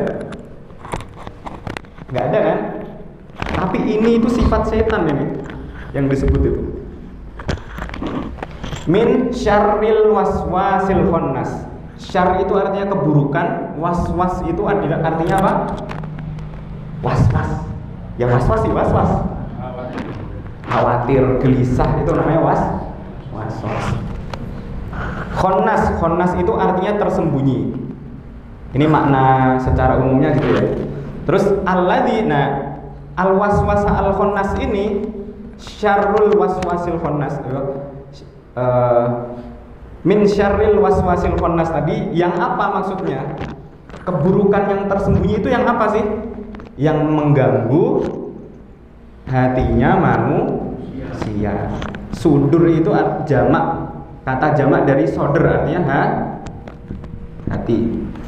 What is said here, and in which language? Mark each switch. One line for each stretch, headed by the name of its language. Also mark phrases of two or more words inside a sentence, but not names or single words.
Indonesian: Nggak ada kan? Tapi ini itu sifat setan ini yang disebut itu.
Arabic: من شر الوسواس الخناس.
Indonesian: Syar itu artinya keburukan, waswas itu artinya apa? Was-was. Ya was-was sih, was-was. Khawatir, gelisah itu namanya was-was. Khannas itu artinya tersembunyi. Ini makna secara umumnya gitu ya.
Arabic: Terus alladzi, nah الوسواس الخناس ini شر الوسواس الخناس. من شر الوسواس الخناس
Indonesian: tadi yang apa maksudnya? Keburukan yang tersembunyi itu yang apa sih? Yang mengganggu hatinya manusia. Sudur itu jamak, kata jamak dari soder artinya hati.